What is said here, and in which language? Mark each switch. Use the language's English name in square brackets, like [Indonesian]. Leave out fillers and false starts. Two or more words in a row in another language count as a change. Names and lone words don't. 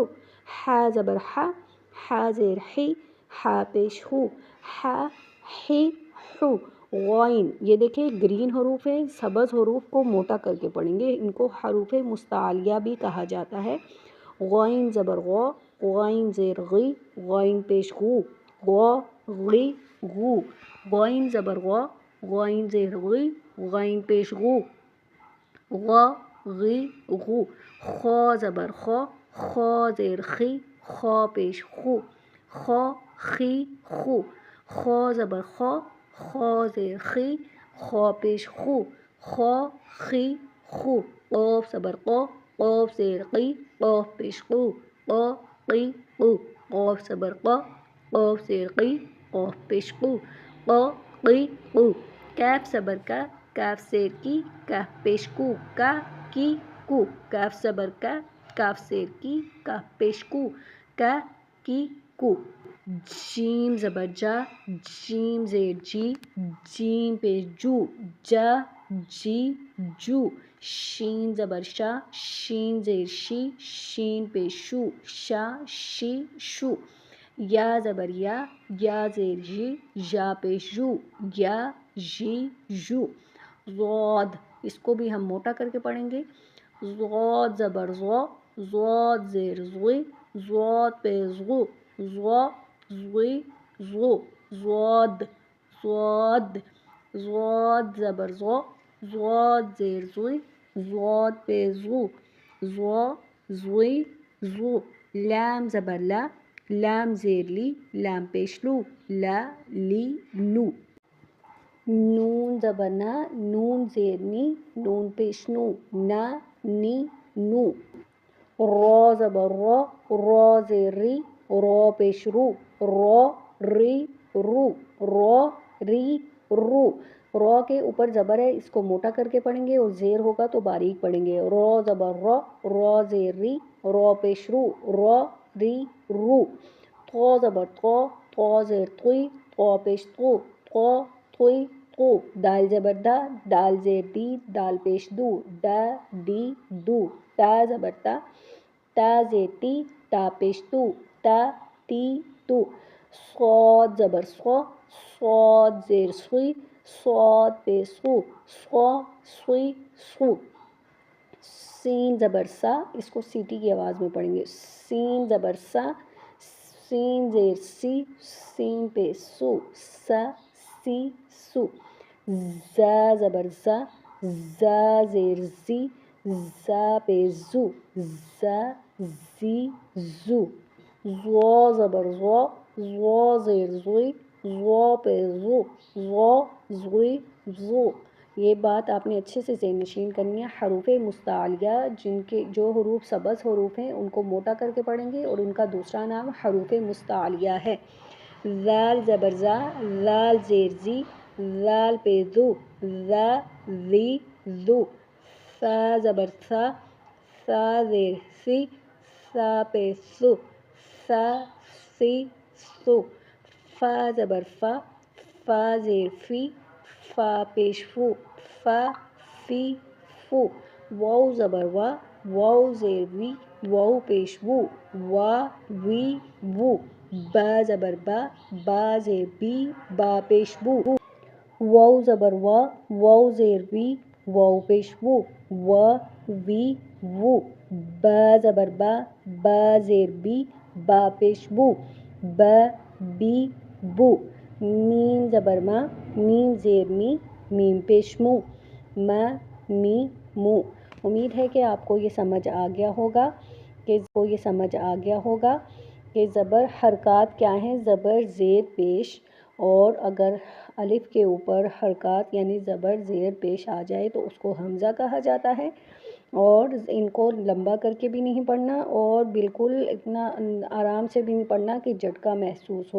[Urdu] ح زبر ح، ح زیر حی، ح پیش ہو، ح ہی ہو۔ غائن، یہ دیکھیں گرین حروف ہیں، سبز حروف کو موٹا کر کے پڑھیں گے۔ ان کو حروف مستعلیہ بھی کہا جاتا ہے۔ غائن زبر غو، غائن زیر غی، غائن پیش غو، غو غی غو۔ غائن زبر غو، غائن زیر غی، غائن پیش غو، غو غی غو۔ خو زبر خو، خو زیر خی، خو پیش خو، خو خی خو۔ خو زبر خو، خو زیر خی، خو پیش خو، خو خی خو۔ قوف زبر قو، قوف زیر قی، قوف پیش قو، قو قی قو۔ قوف زبر قو، قوف زیر قی، قوف پیش قو، قو قی قو۔ کیف زبر کا، کاف زیر کی، کاف پیش کو، کا کی کو۔ کاف زبر کا، کاف زیر کی، کاف پیش کو، کا کی کو۔ جیم زبر جا، جیم زیر جی، جیم پیش جو، جا جی جو۔ شین زبر شا، شین زیر شی، شین پیش شو، شا شی شو۔ یا زبر یا، یا زیر جی، یا پیش جو، یا جی جو۔ ضاد، اس کو بھی ہم موٹا کر کے پڑھیں گے۔ ضاد زبر ضو، ضاد زیر ضوی، ضاد پیش غو، ضو ضوی ضو۔ ضاد، ضاد، ضاد زبر ضو، ضاد زیر ضوی، ضاد پیش ضو، ضو ضوی ضو۔ لام زبر لا، لام زیر لی، لام پیش لو، لا لی لو۔ نون زبر نا، نون زیر نی، نون پیش نو، نا نی نو۔ را زبر را، را زیر ری، را پیش رو، را ری رو، را ری رو۔ را کے اوپر زبر ہے، اس کو موٹا کر کے پڑھیں گے، اور زیر ہوگا تو باریک پڑھیں گے۔ را زبر را، را زیر ری، را پیش رو، را ری رو۔ طا زبر طا، طا زیر طوی، طا پیش طو، طا طوی قو، دال زبر دا، دال زیر دی، دال پیش دو، دا دی دو، تا زبر تا، تا زیر تی، تا پیش تو، تا تی تو، صاد زبر سو، صاد زیر سوی، صاد پیش سو، سو سوی سو، سین زبر سا، اس کو سیٹی کی آواز میں پڑھیں گے، سین زبر سا، سین زیر سی، سین پہ سو، سا سی سو، زا زبر زا، زا زیر زی، زا پہ زو، زا زی زو، زو زبر زو، زو زیر زوی، زو پہ زو، زو زوی زو۔ یہ بات آپ نے اچھے سے ذہن نشین کرنی ہے۔ حروف مستعلیہ جو حروف سبز حروف ہیں ان کو موٹا کر کے پڑھیں گے اور ان کا دوسرا نام حروف مستعلیہ ہے۔ ذال زبر زا، ذال زیر زی، ذال پہ ذو، ذا ذی ذو، ثا زبر ثا، ثا زیر سی، ثا پہ سو، ثا سی سو، فا زبر فا، فا زیر فی، فا پیش فو، فا فی فو، واو زبر وا، واو زیر وی، واو پیش وو، وا وی وو، با زبر با، با زیر بی، با پیش بو، واو زبر وا، واو زیر وی، واو پیش وو، وا وی وو، با زبر با، با زیر بی، با پیش بو، با بی بو، میم زبر ما، میم زیر می، میم پیش مو، ما می مو۔ امید ہے کہ آپ کو یہ سمجھ آ گیا ہوگا کہ زبر حرکات کیا ہیں۔ زبر زیر پیش، اور اگر الف کے اوپر حرکات یعنی زبر زیر پیش آ جائے تو اس کو حمزہ کہا جاتا ہے، اور ان کو لمبا کر کے بھی نہیں پڑھنا اور بالکل اتنا آرام سے بھی نہیں پڑھنا کہ جھٹکا محسوس ہو۔